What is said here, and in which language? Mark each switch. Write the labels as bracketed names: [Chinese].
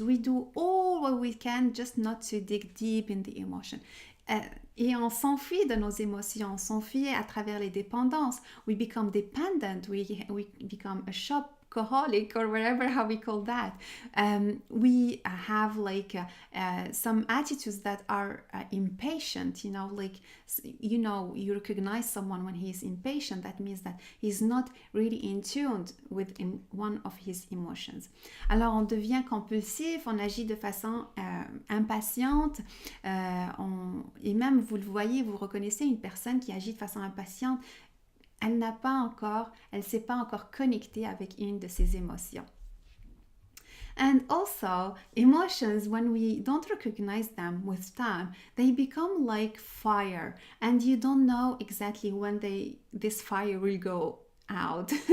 [English] We do all what we can just not to dig deep in the emotion. [French] Et on s'enfuit de nos émotions, on s'enfuit à travers les dépendances. [English] We become dependent, we become a shopaholic or whatever how we call that. We have some attitudes that are impatient, you recognize someone when he is impatient. That means that he's not really in tune with one of his emotions. [French] Alors on devient compulsif, on agit de façon impatiente, et même vous le voyez, vous reconnaissez une personne qui agit de façon impatiente, elle s'est pas encore connectée avec une de ses émotions. [English] And also, emotions, when we don't recognize them with time, they become like fire, and you don't know exactly when this fire will go out.